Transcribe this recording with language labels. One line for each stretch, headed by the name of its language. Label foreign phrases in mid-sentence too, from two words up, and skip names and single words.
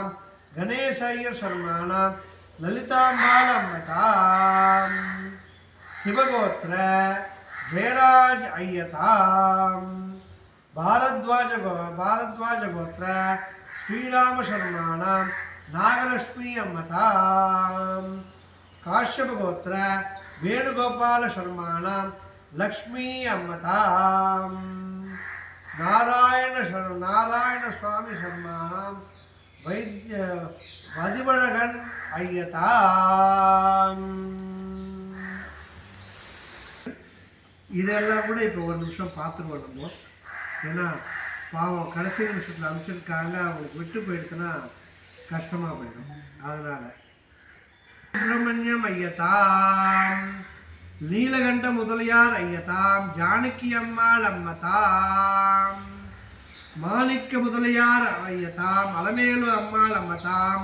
Sanskrit: गणेश अय्यर शर्माणां ललितांबाल अम्मतां शिवगोत्र जयराज अय्यतां भारद्वाज गोत्र श्रीराम शर्माणां नागलक्ष्मी अम्मतां काश्यप गोत्र वेणुगोपाल शर्माणां लक्ष्मी अम्मतां नारायण स्वामी शर्माणां
Tamil: वदिवळगन अय्यतां இதெல்லாம் கூட இப்போ ஒரு நிமிஷம் பார்த்துருவோம் நம்ம. ஏன்னா பாவம் கடைசி நிமிஷத்தில் அனுப்பிச்சிருக்காங்க, அவங்களுக்கு விட்டு போயிடுச்சுன்னா கஷ்டமாக போயிடும். அதனால் சுப்பிரமணியம் ஐயத்தாம், நீலகண்ட முதலியார் ஐயத்தாம், ஜானகி அம்மாள் அம்மதாம், மாணிக்க முதலியார் ஐயத்தாம், அலமேலு அம்மாள் அம்மதாம்,